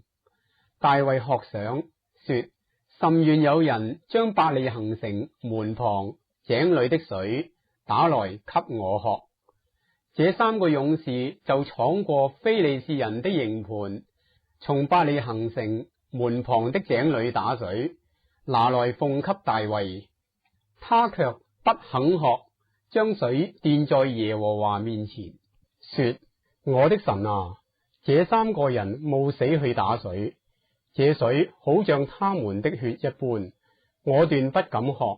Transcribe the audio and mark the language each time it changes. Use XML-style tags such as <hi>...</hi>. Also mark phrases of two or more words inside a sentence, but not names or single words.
<zh>大衛渴想說：甚願有人將伯利恆城門旁井裏的水打來給我喝。這3個勇士就闖過非利士人的營盤，從伯利恆城門旁的井裏打水，拿來奉給大衛。他卻不肯喝，將水奠在耶和華面前，說：我的神啊，這3個人冒死去打水，這水好像他們的血一般，我斷不敢喝。</zh>